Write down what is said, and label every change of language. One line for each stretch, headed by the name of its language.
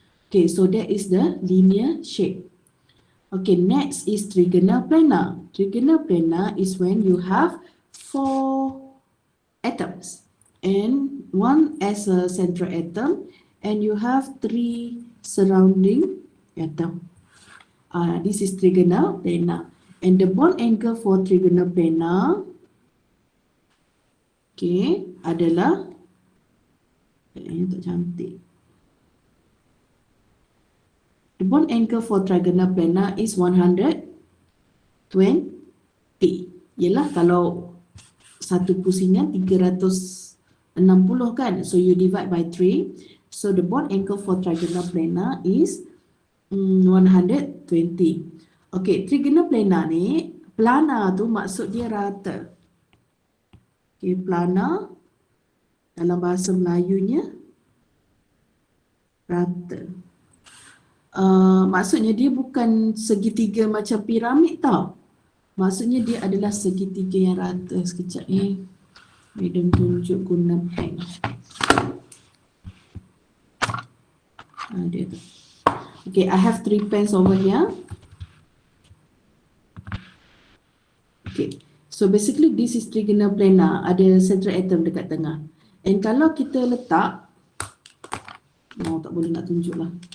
English: Okay, so that is the linear shape. Okay, next is trigonal planar. Trigonal planar is when you have 4 atoms and one as a central atom and you have 3 surrounding atom. This is trigonal planar. And the bond angle for trigonal planar, okay,
Malay: adalah ini tak cantik.
English: The bond angle for trigonal planar is 120.
Malay: Yalah, kalau satu pusingan 360 kan,
English: so you divide by 3. So the bond angle for trigonal planar is 120.
Malay: Okay, trigonal planar ni, planar tu maksud dia rata. Okay, planar dalam bahasa Melayunya rata. Maksudnya dia bukan segitiga macam piramid tau. Maksudnya dia adalah segitiga yang rata. Sekejap ni, Madam tunjuk guna pen. Dia tu.
English: Okay, I have 3 pens over here. Okay, so basically this is trigonal planar.
Malay: Ada central atom dekat tengah. And kalau kita letak, tak boleh nak tunjuk lah.